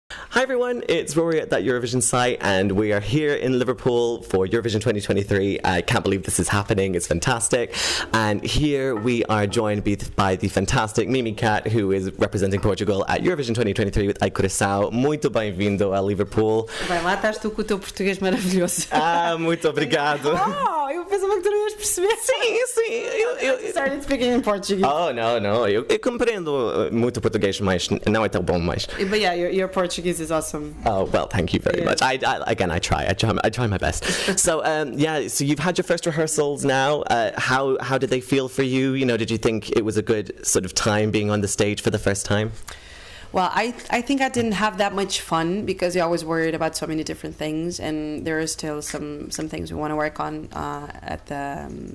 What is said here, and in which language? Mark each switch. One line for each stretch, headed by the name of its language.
English: Hi everyone, it's Rory at that Eurovision site, and we are here in Liverpool for Eurovision 2023. I can't believe this is happening, it's fantastic. And here we are joined by the fantastic Mimicat, who is representing Portugal at Eurovision 2023 with coração.
Portuguese: Muito bem-vindo a Liverpool. Bem, lá estás tu com o teu português maravilhoso. Muito obrigado. Oh, eu pensava que tu não ias perceber. Sim.
English: Eu started speaking in Portuguese.
Portuguese: Oh, não. Eu compreendo muito português, mas não é tão bom, mas...
English: But yeah, your Portuguese is awesome. Oh, well, thank you very much. I try my best. So, so you've had your first rehearsals now. How did they feel for you? You know, did you think it was a good sort of time being on the stage for the first time? Well, I think I didn't have that much fun because you're always worried about so many different things, and there are still some things we want to work on at the...